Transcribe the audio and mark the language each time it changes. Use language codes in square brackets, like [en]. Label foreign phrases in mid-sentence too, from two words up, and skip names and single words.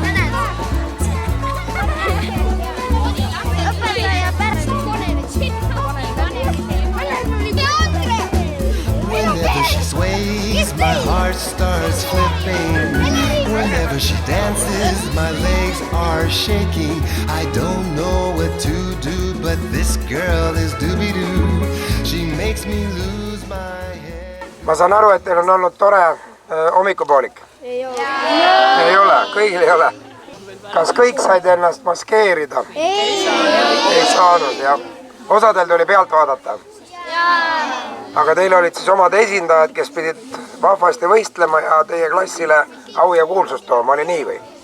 [en] Whenever she sways, my heart starts flipping. Whenever she dances, my legs are shaking. I don't know what to do, but this girl is doobie-doo. She makes me lose my head. [et] Ma saan aru, et teil on olnud tore hommikupoolik. Ei ole, kõigil ei ole. Kas kõik said ennast maskeerida? Ei saanud, jah. Osadel tuli pealt vaadata. Aga teil olid siis omad esindajad, kes pidid vahvasti võistlema ja teie klassile au ja kuulsust tooma, oli nii või?